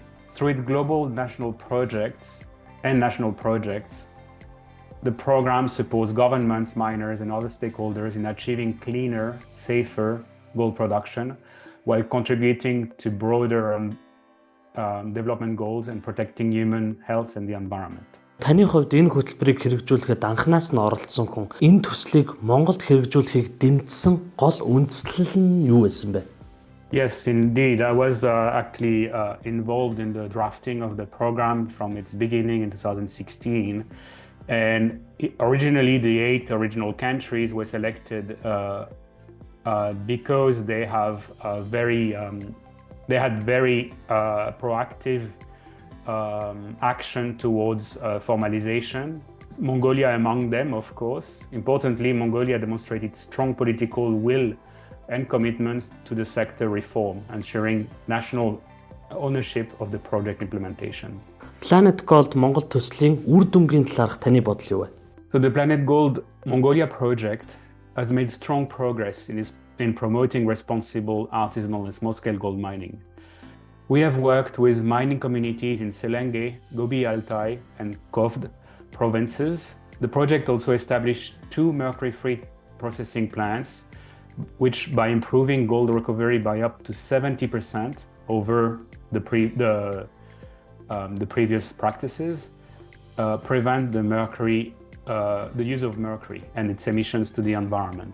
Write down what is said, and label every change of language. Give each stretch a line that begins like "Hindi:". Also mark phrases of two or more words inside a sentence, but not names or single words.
English: Through its global national projects, the program supports governments, miners, and other stakeholders in achieving cleaner, safer gold production, while contributing to broader development goals and protecting human health and the environment.
Mongolian: Таны хувьд энэ хөтөлбөрийг хэрэгжүүлэхэд анханаас нь оролцсон хүн энэ төслийг Монголд хэрэгжүүлэхийг дэмжсэн гол үндэслэл нь юу байсан бэ?
English: Yes, indeed. I was actually involved in the drafting of the program from its beginning in 2016. And originally, the 8 original countries were selected because they had very proactive action towards formalization. Mongolia among them, of course. Importantly, Mongolia demonstrated strong political will and commitments to the sector reform, ensuring national ownership of the project implementation.
Mongolian: Planet Gold Монгол төслийн үр дүнгийн талаарх таны бодол юу вэ?
English: So the Planet Gold Mongolia project has made strong progress in promoting responsible artisanal and small-scale gold mining. We have worked with mining communities in Selenge, Gobi Altai, and Kovd provinces. The project also established 2 mercury-free processing plants, which, by improving gold recovery by up to 70% over the previous practices, prevent the use of mercury and its emissions to the environment.